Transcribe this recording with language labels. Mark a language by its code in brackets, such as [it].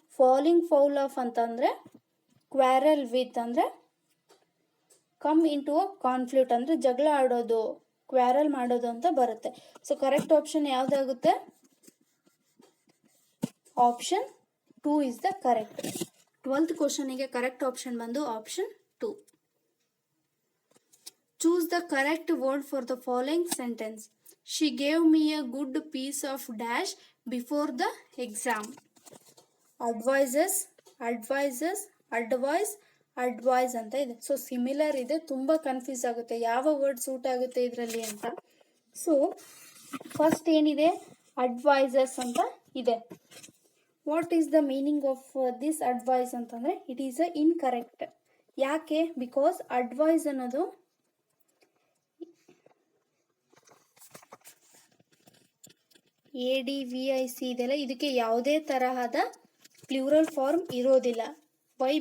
[kn] Falling foul of ಅಂತಂದರೆ quarrel with ಅಂದರೆ come in to a conflict ಅಂದರೆ ಜಗಳ ಆಡೋದು, ಕ್ವಾರಲ್ ಮಾಡೋದು ಅಂತ ಬರುತ್ತೆ. [en] so correct option [kn] ಯಾವುದಾಗುತ್ತೆ? [en] Option 2 is the correct. 12th ಕ್ವಶನಿಗೆ [kn] correct option ಬಂದು [en] Option 2. Choose the correct word for the following sentence. She gave me a good piece of dash before the exam. Advises, advises, advice, advice [kn] ಅಂತ ಇದೆ. So similar ಇದೆ, ತುಂಬ confuse ಆಗುತ್ತೆ ಯಾವ word suit ಆಗುತ್ತೆ ಇದರಲ್ಲಿ ಅಂತ. ಸೊ ಫಸ್ಟ್ ಏನಿದೆ, ಅಡ್ವೈಸಸ್ ಅಂತ ಇದೆ. [en] what is the meaning of this advise [kn] ಅಂತಂದರೆ [en] It is a incorrect. ಯಾಕೆ? [kn] ಬಿಕಾಸ್ ಅಡ್ವೈಸ್ ಅನ್ನೋದು ADVIC ಇದೆಲ್ಲ, ಇದಕ್ಕೆ ಯಾವುದೇ ತರಹದ ಪ್ಲೂರಲ್ ಫಾರ್ಮ್ ಇರೋದಿಲ್ಲ. ವೈ?